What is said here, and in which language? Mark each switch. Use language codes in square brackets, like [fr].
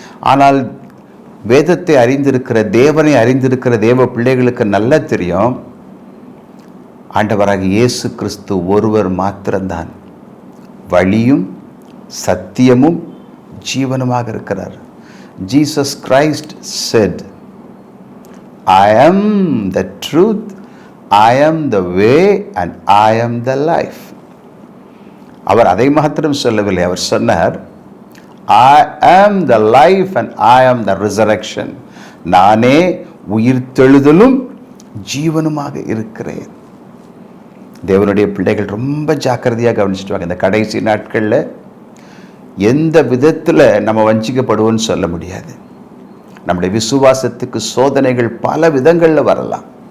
[ta] ஆனால் வேதத்தை அறிந்திருக்கிற, தேவனை அறிந்திருக்கிற தேவ பிள்ளைகளுக்கு நல்லா தெரியும், ஆண்டவராக இயேசு கிறிஸ்து ஒருவர் மாத்திரம்தான் வழியும் சத்தியமும் ஜீவனுமாக இருக்கிறார். [en] Jesus Christ said, I am the truth, I am the way and I am the life. [ta] அவர் அதை மாத்திரம் சொல்லவில்லை, அவர் சொன்னார், [en] I am the life and I am the resurrection. [ta] நானே உயிர்த்தெழுதலும் ஜீவனுமாக இருக்கிறேன். தேவனுடைய பிள்ளைகள் ரொம்ப ஜாக்கிரதையாக கவனிச்சுட்டு வாங்க. இந்த கடைசி நாட்களில் எந்த விதத்தில் நம்ம வஞ்சிக்கப்படுவோம்னு சொல்ல முடியாது. நம்முடைய விசுவாசத்துக்கு சோதனைகள் பல விதங்களில் வரலாம்.